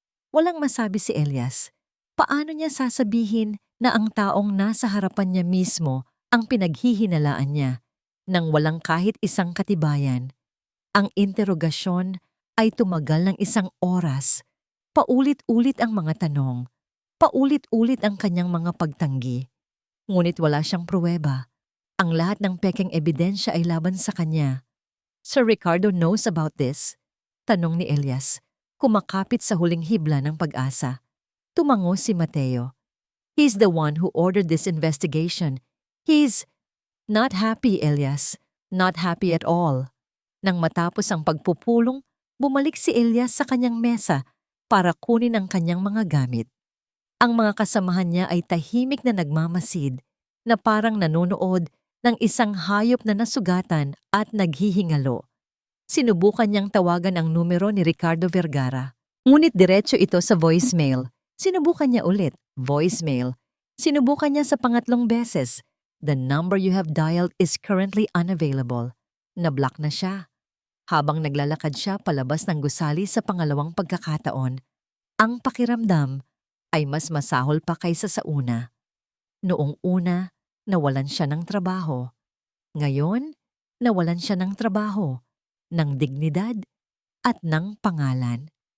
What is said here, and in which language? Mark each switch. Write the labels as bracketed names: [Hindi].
[Filipino] Walang masabi si Elias. Paano niya sasabihin na ang taong nasa harapan niya mismo ang pinaghihinalaan niya nang walang kahit isang katibayan? Ang interogasyon ay tumagal ng 1 oras. Paulit-ulit ang mga tanong. Paulit-ulit ang kanyang mga pagtanggi. Ngunit wala siyang pruweba. Ang lahat ng pekeng ebidensya ay laban sa kanya. [English] Sir Ricardo knows about this? [Filipino] Tanong ni Elias, kumakapit sa huling hibla ng pag-asa. Tumango si Mateo. [English] He's the one who ordered this investigation. He's not happy, Elias. Not happy at all. [Filipino] Nang matapos ang pagpupulong, bumalik si Elias sa kanyang mesa para kunin ang kanyang mga gamit. Ang mga kasamahan niya ay tahimik na nagmamasid na parang nanonood ng isang hayop na nasugatan at naghihingalo. Sinubukan niyang tawagan ang numero ni Ricardo Vergara. Ngunit diretso ito sa voicemail. Sinubukan niya ulit, voicemail. Sinubukan niya sa pangatlong beses. [English] The number you have dialed is currently unavailable. [Filipino] Nablock na siya. Habang naglalakad siya palabas ng gusali sa pangalawang pagkakataon, ang pakiramdam ay mas masahol pa kaysa sa una. Noong una, nawalan siya ng trabaho. Ngayon, nawalan siya ng trabaho, ng dignidad, at ng pangalan.